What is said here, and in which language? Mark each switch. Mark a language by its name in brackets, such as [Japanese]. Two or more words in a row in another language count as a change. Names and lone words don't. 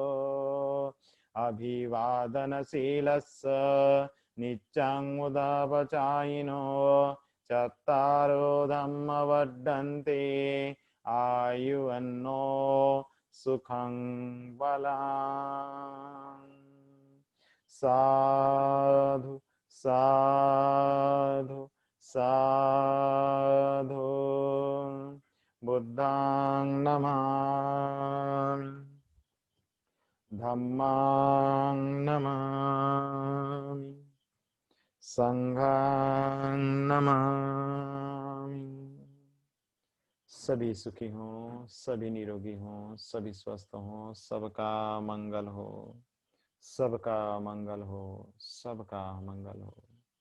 [Pali] अभिवादनशीलस्य नित्यं मुदापचायिनो चत्तारो धम्मा वर्धन्ते आयुवन्नो सुखं बलाम्। साधु साधु साधु। बुद्धं नमामि धम्मां नमामि संघं नमामि। [Hindi] सभी सुखी हों, सभी निरोगी हों, सभी स्वस्थ हों, सबका मंगल हो, सबका मंगल हो, सबका मंगल हो।